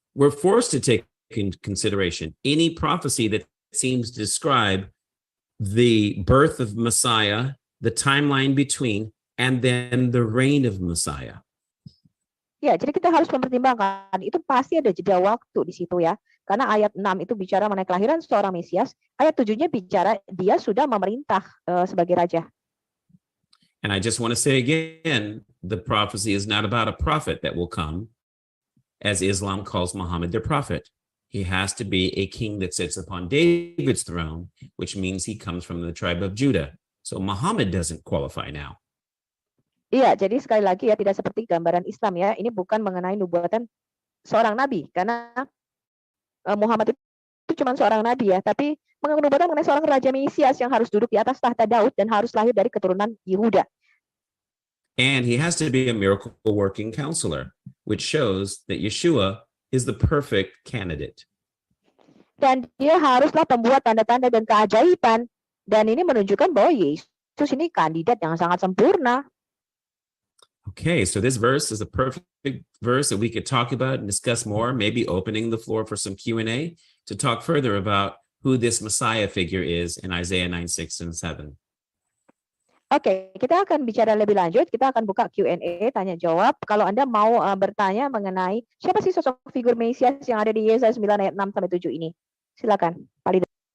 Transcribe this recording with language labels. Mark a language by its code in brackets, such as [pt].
[en] we're forced to take in consideration any prophecy that seems to describe the birth of Messiah, the timeline between, and then the reign of Messiah. [id] Ya, jadi kita harus mempertimbangkan, itu pasti ada jeda waktu di situ ya. Karena ayat 6 itu bicara mengenai kelahiran seorang Mesias, ayat 7-nya bicara dia sudah memerintah sebagai raja. [en] And I just want to say again, the prophecy is not about a prophet that will come, as Islam calls Muhammad their prophet. He has to be a king that sits upon David's throne, which means he comes from the tribe of Judah. So Muhammad doesn't qualify now. [id] Iya, jadi sekali lagi ya, tidak seperti gambaran Islam ya. Ini bukan mengenai nubuatan seorang nabi, karena Muhammad itu cuma seorang nabi ya, tapi nubuatan mengenai seorang raja Mesias yang harus duduk di atas tahta Daud dan harus lahir dari keturunan Yehuda. [en] And he has to be a miracle working counselor, which shows that Yeshua is the perfect candidate. [id] Dan dia haruslah pembuat tanda-tanda dan keajaiban, dan ini menunjukkan bahwa Yesus ini kandidat yang sangat sempurna. [en] Okay, so this verse is a perfect verse that we could talk about and discuss more, maybe opening the floor for some Q&A to talk further about who this Messiah figure is in Isaiah 9, 6, and 7. [id] Oke, kita akan bicara lebih lanjut. Kita akan buka Q&A, tanya jawab. Kalau Anda mau bertanya mengenai siapa sih sosok figur Mesias yang ada di Yesaya 9 ayat 6 sampai 7 ini. Silakan, Pak Lido.